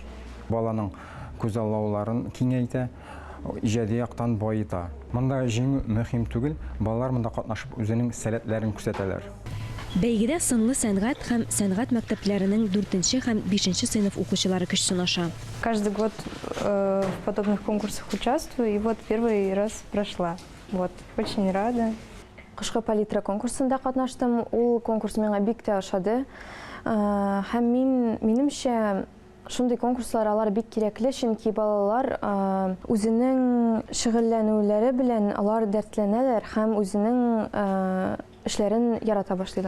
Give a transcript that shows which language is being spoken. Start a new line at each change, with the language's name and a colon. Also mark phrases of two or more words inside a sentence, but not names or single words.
Tatar: Баланың күзаллауларын киңәйтә, иҗади яктан байыта. Монда җиңү мөһим түгел, балалар монда катнашып үзенең сәләтләрен күрсәтәләр. Бәйгедә сынлы сәнгать һәм сәнгать мәктәпләренең 4 һәм 5 сыйныф укучылары көч сынаша.
Russian: Каждый год в подобных конкурсах участвую, и вот первый раз прошла. Вот, очень рада.
Tatar: Кышкы палитра конкурсында катнаштым. Ул конкурс миңа бик тә ошады. Һәм минемчә шундый конкурслар алар бик кирәкле, чөнки балалар үзенең шөгыльләнүләре белән алар дәртләнәләр һәм үзенең эшләрен ярата башлыйлар.